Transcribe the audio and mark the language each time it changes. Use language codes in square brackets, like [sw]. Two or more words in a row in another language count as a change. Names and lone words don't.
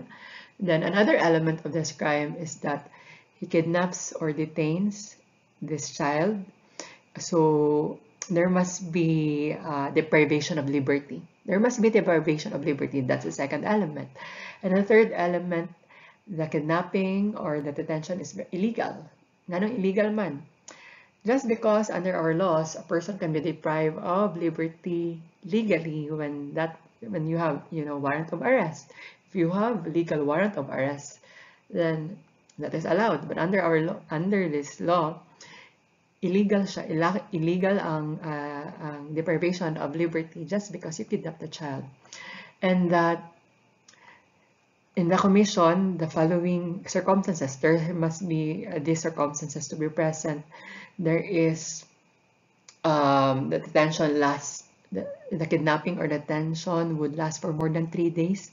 [en] Then another element of this crime is that he kidnaps or detains this child. So there must be deprivation of liberty. There must be deprivation of liberty. That's the second element. And the third element, the kidnapping or the detention is illegal. [hil] Nanong illegal man? [en] Just because under our laws, a person can be deprived of liberty legally when you have, you know, warrant of arrest. If you have legal warrant of arrest, then that is allowed. But under our law, under this law, [hil] illegal siya, [en] illegal ang deprivation of liberty just because you kidnapped the child. And that in the commission, the following circumstances, there must be these circumstances to be present. There is the detention lasts, the kidnapping or detention would last for more than 3 days.